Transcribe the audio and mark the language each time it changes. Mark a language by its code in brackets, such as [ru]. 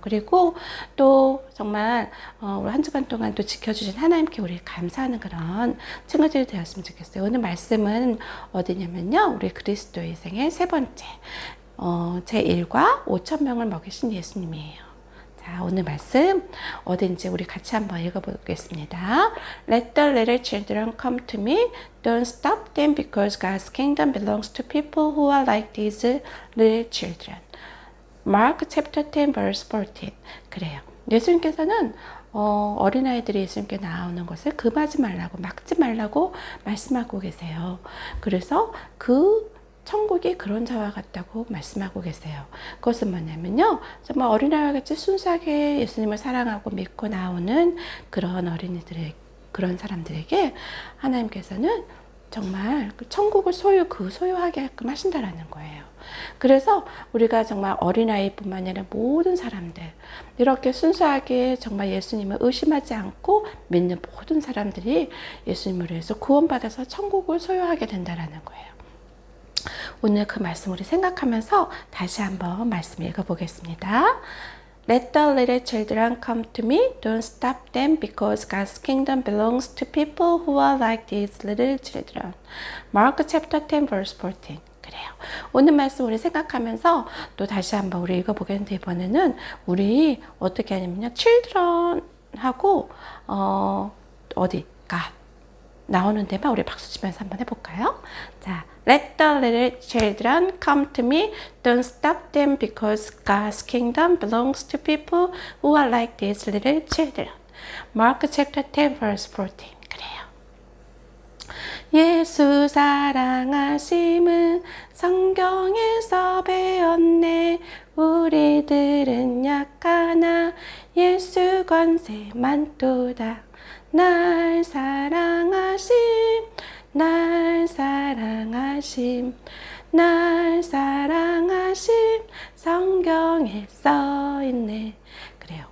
[ko] 그리고 또 정말 우리 한 주간 동안 또 지켜주신 하나님께 우리 감사하는 그런 친구들이 되었으면 좋겠어요. 오늘 말씀은 어디냐면요, 우리 그리스도의 생애 세 번째 제1과 5천 명을 먹이신 예수님이에요. 자, 오늘 말씀 어딘지 우리 같이 한번 읽어보겠습니다. [en] Let the little children come to me. Don't stop them because God's kingdom belongs to people who are like these little children. Mark chapter 10 verse 14. 그래요. [ko] 예수님께서는 어린아이들이 예수님께 나오는 것을 금하지 말라고, 막지 말라고 말씀하고 계세요. 그래서 천국이 그런 자와 같다고 말씀하고 계세요. 그것은 뭐냐면요, 정말 어린아이와 같이 순수하게 예수님을 사랑하고 믿고 나오는 그런 그런 사람들에게 하나님께서는 정말 천국을 소유하게 하게끔 하신다라는 거예요. 그래서 우리가 정말 어린아이뿐만 아니라 모든 사람들, 이렇게 순수하게 정말 예수님을 의심하지 않고 믿는 모든 사람들이 예수님으로 해서 구원받아서 천국을 소유하게 된다라는 거예요. 오늘 그 말씀 우리 생각하면서 다시 한번 말씀 읽어보겠습니다. [en] Let the little children come to me. Don't stop them because God's kingdom belongs to people who are like these little children. Mark chapter 10 verse 14. 그래요. [ko] 오늘 말씀 우리 생각하면서 또 다시 한번 우리 읽어보겠는데, 이번에는 우리 어떻게 하냐면요, children하고 어디가 나오는 데만 우리 박수 치면서 한번 해볼까요? [en] 자, Let the little children come to me. Don't stop them because God's kingdom belongs to people who are like these little children. Mark chapter 10 verse 14. 그래요. [ko] 예수 사랑하심은 성경에서 배웠네. 우리들은 약하나 예수 권세 많도다. 날 사랑하심, 날 사랑하심, 날 사랑하심, 성경에 써있네. 그래요.